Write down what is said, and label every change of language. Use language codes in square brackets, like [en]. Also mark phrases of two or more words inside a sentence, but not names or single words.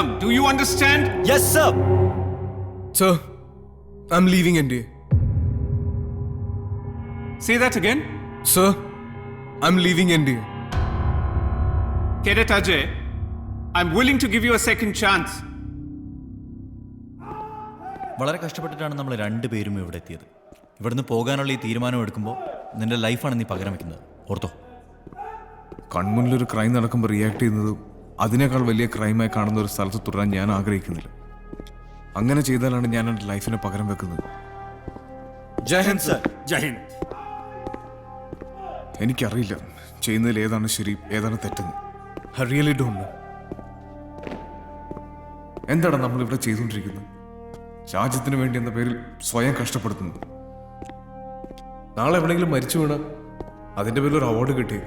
[en] Do you understand? Yes, sir! Sir, I'm leaving NDA. Say that again. Sir, I'm leaving NDA. Cadet Ajay, I'm willing to give you a second chance. [ml] വളരെ കഷ്ടപ്പെട്ടിട്ടാണ് നമ്മൾ 2 പേരും ഇവിടെ എത്തിയത്. ഇവിടുന്ന് പോകാനുള്ള ഈ തീരുമാനം എടുക്കുമ്പോൾ നിന്റെ ലൈഫാണ് നീ പകരം വെക്കുന്നത്. ഓർത്തോ? കൺമുന്നിലൊരു ക്രൈം നടക്കുമ്പോൾ റിയാക്ട് ചെയ്യുന്നതും അതിനേക്കാൾ വലിയ ക്രൈമായി കാണുന്ന ഒരു സ്ഥലത്ത് തുടരാൻ ഞാൻ ആഗ്രഹിക്കുന്നില്ല. അങ്ങനെ ചെയ്താലാണ് ഞാൻ എൻ്റെ ലൈഫിനെ പകരം വെക്കുന്നത്. [hi] जय हिंद सर. जय हिंद. [ml] എനിക്കറിയില്ല ചെയ്യുന്നതിൽ ഏതാണ് ശരി ഏതാണ് തെറ്റെന്ന്. [en] I really don't know. [ml] എന്താണ് നമ്മളിവിടെ ചെയ്തുകൊണ്ടിരിക്കുന്നത്? രാജ്യത്തിന് വേണ്ടി എന്ന പേരിൽ സ്വയം കഷ്ടപ്പെടുത്തുന്നത്. നാളെ എവിടെയെങ്കിലും മരിച്ചു വീണാൽ അതിൻ്റെ പേരിൽ ഒരു അവാർഡ് കിട്ടിയേക്കും.